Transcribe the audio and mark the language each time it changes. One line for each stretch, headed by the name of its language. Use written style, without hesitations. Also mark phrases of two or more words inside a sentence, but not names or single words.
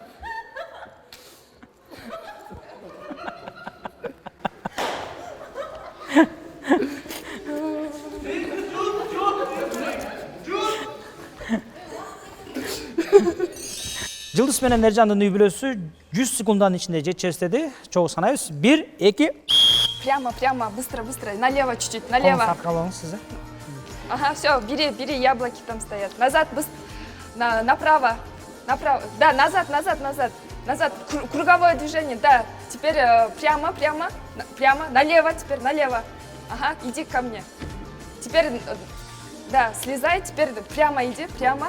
Kyrgyz: Жылдыз менен Эржандын үй бүлөсү 100 секунддун ичинде жетишебиз деди. Чогуу санайбыз. 1, 2.
Russian: Прямо, быстро. Налево чуть-чуть, налево.
Kyrgyz: Колуңуз сиз.
Russian: Ага, все, бери, яблоки там стоят. Назад, направо. Да, назад. Круговое движение, да. Теперь прямо. Налево, теперь налево. Ага, иди ко мне. Теперь, да, слезай, теперь прямо иди, прямо.